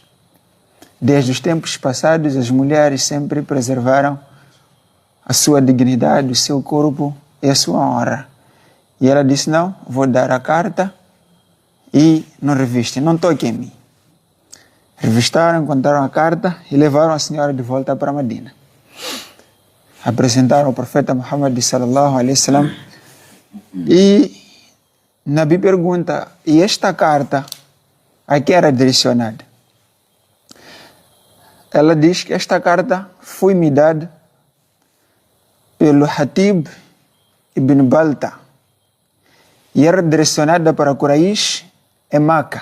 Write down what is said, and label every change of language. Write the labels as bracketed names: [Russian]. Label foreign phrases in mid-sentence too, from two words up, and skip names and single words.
[Portuguese] Desde os tempos passados, as mulheres sempre preservaram a sua dignidade, o seu corpo e a sua honra. E ela disse: não, vou dar a carta e não reviste, não toque em mim. Revistaram, encontraram a carta e levaram a senhora de volta para Medina. Apresentaram ao profeta Muhammad [Arabic] صلى الله عليه وسلم [Portuguese] e Nabi pergunta: e esta carta a que era direcionada? Ela diz que esta carta foi-me dada pelo Hatib ibn Balta e era direcionada para Quraish em Meca.